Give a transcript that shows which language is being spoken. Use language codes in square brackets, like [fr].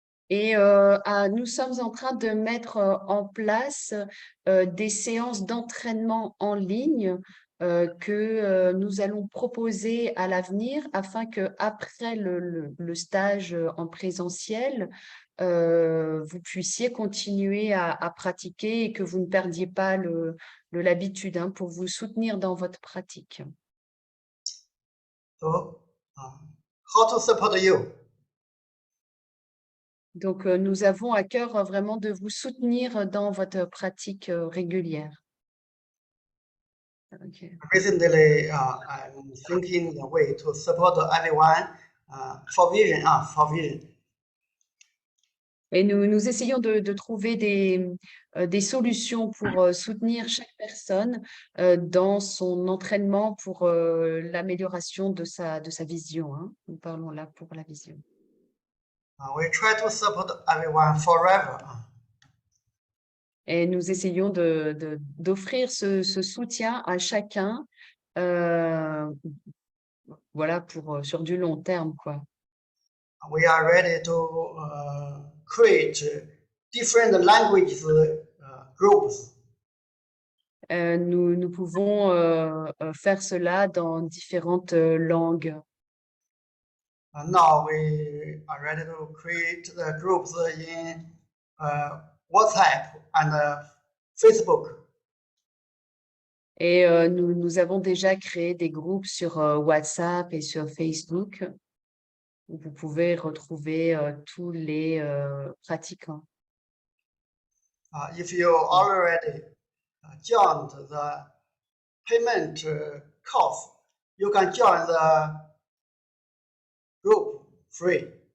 [fr] Et nous sommes en train de mettre en place des séances d'entraînement en ligne que nous allons proposer à l'avenir afin que après le stage en présentiel, vous puissiez continuer à pratiquer et que vous ne perdiez pas l'habitude pour vous soutenir dans votre pratique. [en] So, how to support you? [fr] Donc, nous avons à cœur vraiment de vous soutenir dans votre pratique régulière. [en] Okay. Recently, I'm thinking the way to support everyone for vision. For vision. [fr] Et nous essayons de trouver des solutions pour soutenir chaque personne dans son entraînement pour l'amélioration de sa vision. Hein. Nous parlons là pour la vision. [en] We try to support everyone forever. [fr] Et nous essayons d'offrir ce soutien à chacun, voilà, sur du long terme, quoi. [en] We are ready to create different languages groups. [fr] Nous pouvons faire cela dans différentes langues. [en] Now we are ready to create the groups in WhatsApp and Facebook. [fr] Et nous avons déjà créé des groupes sur WhatsApp et sur Facebook où vous pouvez retrouver tous les pratiquants. [en] If you already joined the payment course, you can join the group free.